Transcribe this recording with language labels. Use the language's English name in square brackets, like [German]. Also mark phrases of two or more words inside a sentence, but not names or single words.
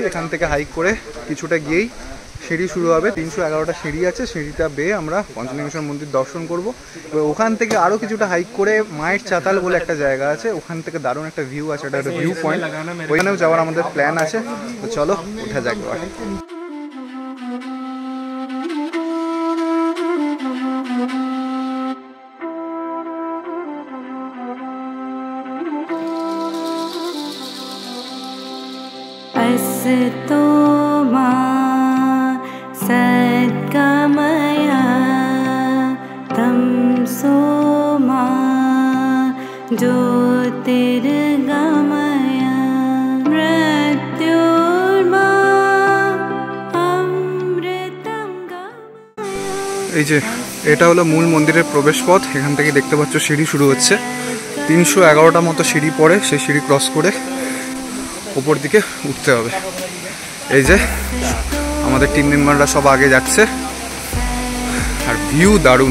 [Bangla] এখান থেকে হাইক করে কিছুটা গিয়েই সিঁড়ি শুরু হবে। 311টা সিঁড়ি আছে, সিঁড়িটা বেয়ে আমরা পঞ্চলিঙ্গেশ্বর মন্দির দর্শন করব। এবার ওখান থেকে আরও কিছুটা হাইক করে মায়ের চাতাল বলে একটা জায়গা আছে, ওখান থেকে দারুণ একটা ভিউ আছে, এটা একটা [English] view point, [Bangla] ওইখানেও যাওয়ার আমাদের প্ল্যান আছে। তো চলো উঠা যাক এবার। [Sanskrit] तो सद्गमया तमसो मा ज्योतिर्गमया मृत्युर्मा अमृतं गमया। [Bangla] এই যে এটা হলো মূল মন্দিরের প্রবেশ পথ। এখান থেকে দেখতে পাচ্ছ সিঁড়ি শুরু হচ্ছে, 311টা মতো সিঁড়ি পড়ে, সেই সিঁড়ি ক্রস করে ওপর দিকে উঠতে হবে। এই যে আমাদের [English] team members [Bangla] সব আগে যাচ্ছে, আর ভিউ দারুণ।